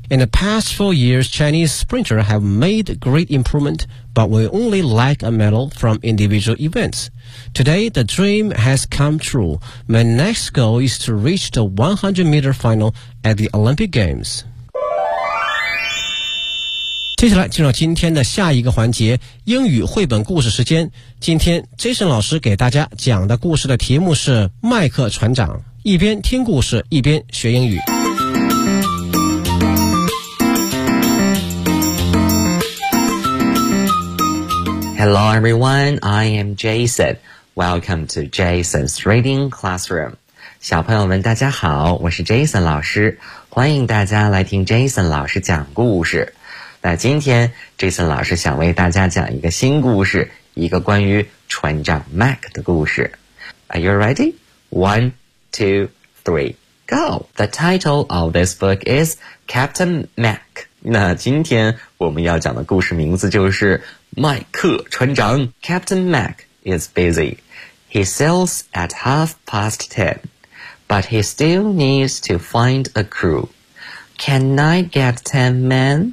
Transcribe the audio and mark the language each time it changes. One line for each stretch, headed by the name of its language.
English: In the past 4 years, Chinese sprinter have made great improvement, but we only lack a medal from individual events. Today, the dream has come true. My next goal is to reach the 100-meter final at the Olympic Games.
Chinese: 接下来进入今天的下一个环节，英语绘本故事时间。今天 Jason 老师给大家讲的故事的题目是麦克船长。一边听故事一边学英语。
English: Hello everyone, I am Jason. Welcome to Jason's Reading Classroom.
Chinese: 小朋友们大家好，我是 Jason 老师，欢迎大家来听 Jason 老师讲故事。那今天 Jason 老师想为大家讲一个新故事，一个关于船长 Mac 的故事。
English: Are you ready? One, two, three, go! The title of this book is Captain Mac.
Chinese: 那今天我们要讲的故事名字就是麦克船长。
English: Captain Mac is busy. He sails at 10:30, but he still needs to find a crew. Can I get 10 men?